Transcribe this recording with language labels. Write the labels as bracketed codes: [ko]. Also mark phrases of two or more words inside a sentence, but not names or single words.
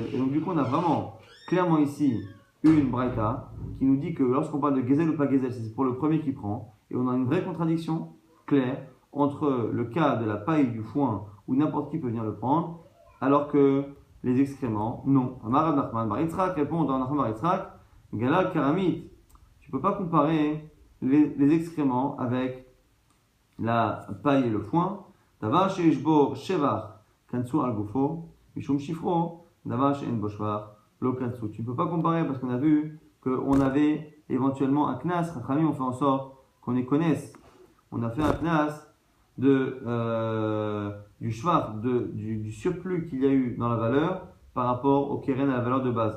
[fr] Et donc du coup, on a vraiment clairement ici une braïta qui nous dit que lorsqu'on parle de Gezel ou pas Gezel, c'est pour le premier qui prend, et on a une vraie contradiction claire entre le cas de la paille, du foin, où n'importe qui peut venir le prendre, alors que les excréments, non. Amar Nachman Bar Yitzhak répond dans Nachman Bar Yitzhak, [he] גלל כרמית, [fr] tu ne peux pas comparer les excréments avec la paille et le foin. [he] דבר שיש בו שבח קנסו על גופו משום שפרו דבר שאין בו שבח לא קנסו. [fr] Tu ne peux pas comparer parce qu'on a vu qu'on avait éventuellement un knas. Rachamim on fait en sorte qu'on les connaisse. On a fait un knas du shvach, du surplus qu'il y a eu dans la valeur par rapport au keren à la valeur de base.